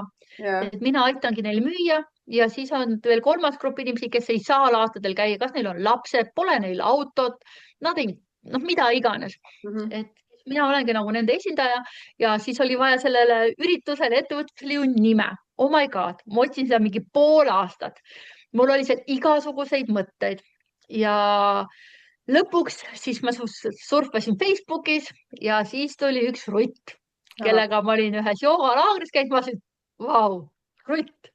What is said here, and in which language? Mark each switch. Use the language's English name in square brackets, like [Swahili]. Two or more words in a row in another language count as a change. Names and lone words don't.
[Estonian] et mina aitangi neil müüa ja siis on veel kolmas grupp inimesi, kes ei saa laatadel käia, kas neil on lapsed, pole neil autot, nad ei, noh, mida iganes. et mina olengi nagu nende esindaja ja siis oli vaja sellele üritusele, ettevõtlusele ju nime. [English] Oh my god, [Estonian] ma otsin seda mingi pool aastat. mul oli seal igasuguseid mõtteid ja lõpuks siis ma surfasin Facebookis ja siis tuli üks Rutt, kellega ma olin ühes joogalaagris käinud. Ma ütlesin, Vau, Rutt.